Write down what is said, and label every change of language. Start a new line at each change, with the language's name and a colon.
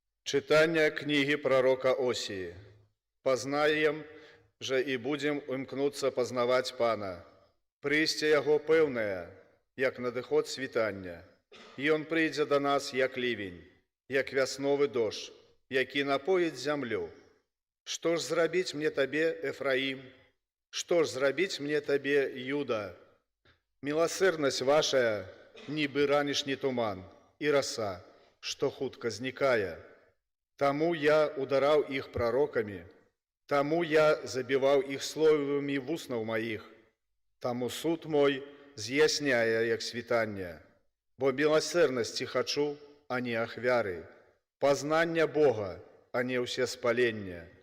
Russian: Читання книги пророка Осии. Познаем же и будем имкнуться познавать Пана.
Belarusian: Прийсце Яго пэўнае, як надыход світання. І Он прыйдзе до нас, як ливень, як вясновы дождь, які напоіць зямлю. Што ж зрабіць мне табе, Эфраим? Што ж зрабіць мне табе, Юда? Милосердность вашая, нібы ранішні туман, і роса, што хутка знікае. Таму я удараў іх пророкамі, таму я забіваў іх словамі вуснаў маіх, таму суд мой з'ясняе, як світанне, бо милосерднасці хачу, а не ахвяры, пазнання Бога, а не ўсе спалення.